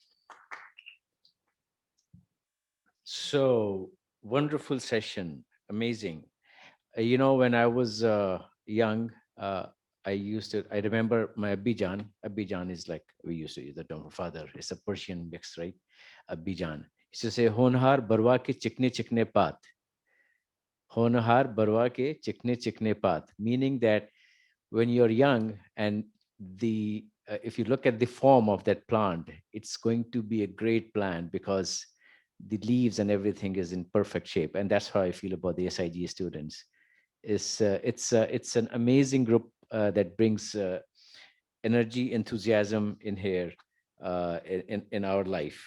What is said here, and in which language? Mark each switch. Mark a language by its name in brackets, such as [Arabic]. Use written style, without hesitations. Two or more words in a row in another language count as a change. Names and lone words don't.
[English] So wonderful session, amazing. When I was young, I remember my Abhijan. Abhijan is like, we used to use the term father. It's a Persian mix, right? Abhijan. He used to say, [Hindi] होनहार बरवा के चिकने चिकने पात. होनहार बरवा के चिकने चिकने पात. [English] Meaning that when you're young and if you look at the form of that plant, it's going to be a great plant because the leaves and everything is in perfect shape. And that's how I feel about the SIG students. It's an amazing group that brings energy, enthusiasm in here in our life.